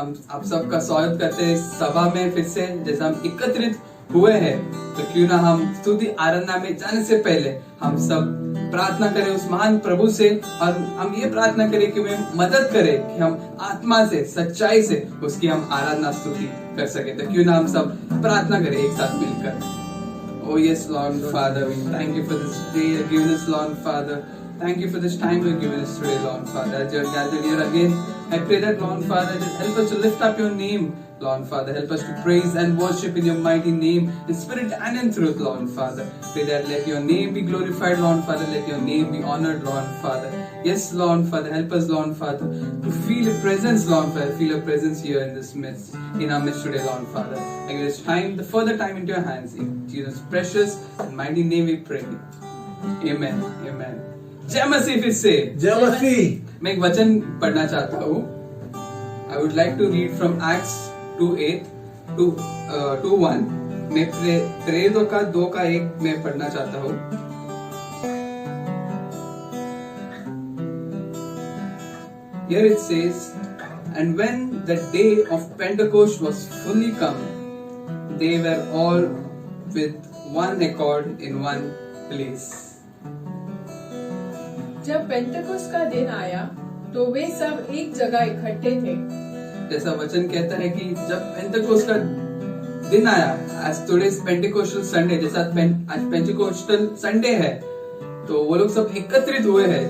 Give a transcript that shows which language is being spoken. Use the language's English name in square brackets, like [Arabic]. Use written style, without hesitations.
[Hindi] हम आप सबका स्वागत करते हैं इस सभा में फिर से। जैसे हम एकत्रित हुए हैं तो क्यों ना हम स्तुति आराधना में जाने से पहले हम सब प्रार्थना करें उस महान प्रभु से, और हम ये प्रार्थना करें कि वे मदद करे कि हम आत्मा से सच्चाई से उसकी हम आराधना स्तुति कर सके। तो क्यों ना हम सब प्रार्थना करें एक साथ मिलकर। [English] Oh yes, Lord Father, we thank you for this day you've given us, Lord Father. Thank you for this time you've given us today, Lord Father. As you're gathered here again, I pray that, Lord Father, just help us to lift up your name, Lord Father. Help us to praise and worship in your mighty name, in spirit and in truth, Lord Father. Pray that let your name be glorified, Lord Father. Let your name be honored, Lord Father. Yes, Lord Father, help us, Lord Father, to feel your presence, Lord Father. Feel your presence here in this midst, in our midst today, Lord Father. I give this time, the further time into your hands. In Jesus' precious and mighty name we pray. Amen. Amen. [Hindi] जय मसीह। फिर से जय मसीह। मैं एक वचन पढ़ना चाहता हूँ। [English] I would like to read from Acts 2:8 to 1। [Hindi] मैं प्रेरितों का 2:1 में पढ़ना चाहता हूँ। [English] Here it says, and when the day of Pentecost was fully come, they were all with one accord in one place. [Hindi] जब पेंटेकोस्ट का दिन आया तो वे सब एक जगह इकट्ठे थे। जैसा वचन कहता है कि जब पेंटेकोस्ट का दिन आया, आज [English] today's Pentecostal Sunday, [Hindi] जैसा आज पेंटेकोस्टल संडे है, तो वो लोग सब एकत्रित हुए हैं।